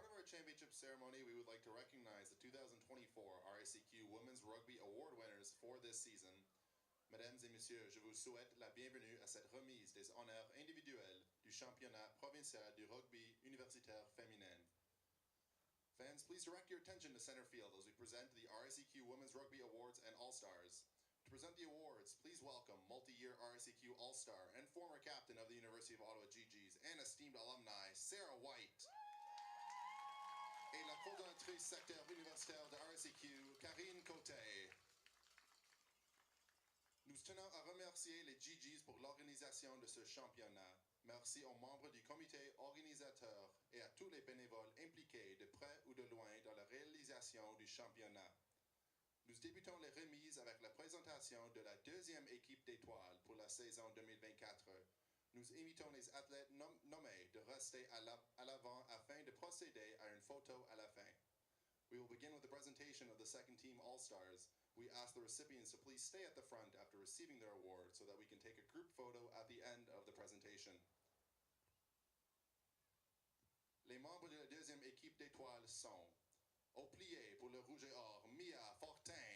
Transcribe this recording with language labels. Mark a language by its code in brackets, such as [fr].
[en] championship ceremony, we would like to recognize the 2024 RSEQ Women's Rugby Award winners for this season. [fr] Mesdames et messieurs, je vous souhaite la bienvenue à cette remise des honneurs individuels du championnat provincial du rugby universitaire féminin. [en] Fans, please direct your attention to center field as we present the RSEQ Women's Rugby Awards and All-Stars. To present the awards, please welcome multi-year RSEQ All-Star and former captain of the University of Ottawa GGs and esteemed alumni, Sarah White. [fr] Et la coordonnatrice secteur universitaire de RSEQ, Karine Côté. Nous tenons à remercier les GGs pour l'organisation de ce championnat. Merci aux membres du comité organisateur et à tous les bénévoles impliqués de près ou de loin dans la réalisation du championnat. Nous débutons les remises avec la présentation de la deuxième équipe d'étoiles pour la saison 2024. Nous invitons les athlètes nommés de rester à l'avant afin de procéder à une photo à la fin. [en] We will begin with the presentation of the second team All-Stars. We ask the recipients to please stay at the front after receiving their award so that we can take a group photo at the end of the presentation. [fr] Les membres de la deuxième équipe d'étoiles sont au plié pour le rouge et or, Mia Fortin.